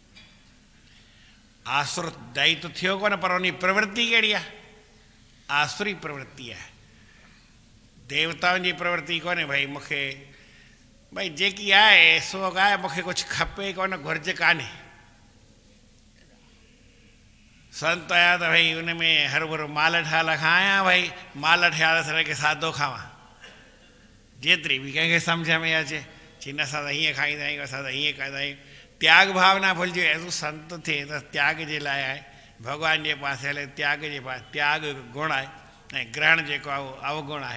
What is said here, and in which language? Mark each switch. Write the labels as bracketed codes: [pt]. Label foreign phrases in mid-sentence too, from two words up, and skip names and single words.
[sd] आसुर दई त थियो कोन, पर उन प्रवृत्ति कहिड़ी आहे? आसुरी प्रवृत्ति आहे। देवताउनि जी प्रवृत्ति कोन्हे भई मूंखे भई जेकी आहे सो आहे, मूंखे कुझु खपे कोन, घुर्ज कान्हे। संत आया त भई उन में हर भरो माल ठाल खायां, भई माल ठहिया त के सादो खावां, जेतिरी बि कंहिंखे सम्झ में अचे। चीन असां त हीअं खाईंदा आहियूं, असां त हीअं कंदा आहियूं। त्याग भावना भुलिजे, तूं संत थिए त त्याग जे लाइ आहे, भॻवान जे पासे हले त्याग जे पासे। त्याग गुण आहे ऐं ग्रहण जेको आहे उहो अवगुण आहे।